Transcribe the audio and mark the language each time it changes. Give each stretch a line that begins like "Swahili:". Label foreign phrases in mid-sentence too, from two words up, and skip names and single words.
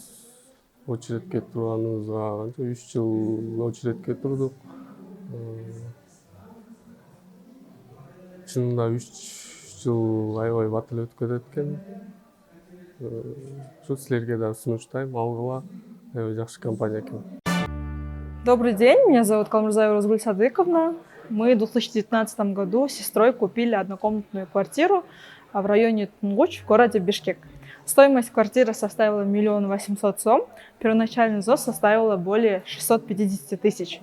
Kyrgyz: Очередке турганыбызга 3 жыл очередке турдук. Чынында 3 жыл аябай батыл өтүп кетет экен. Ушу силерге да сунуштайм, алгыла. Аябай жакшы компания экен.
Russian: Добрый день, меня зовут Калмурзаева Розгуль Садыковна. Мы в 2019 году с сестрой купили однокомнатную квартиру в районе Тунгуч в городе Бишкек. Стоимость квартиры составила 1 800 000 сом, первоначальный взнос составила более 650 000.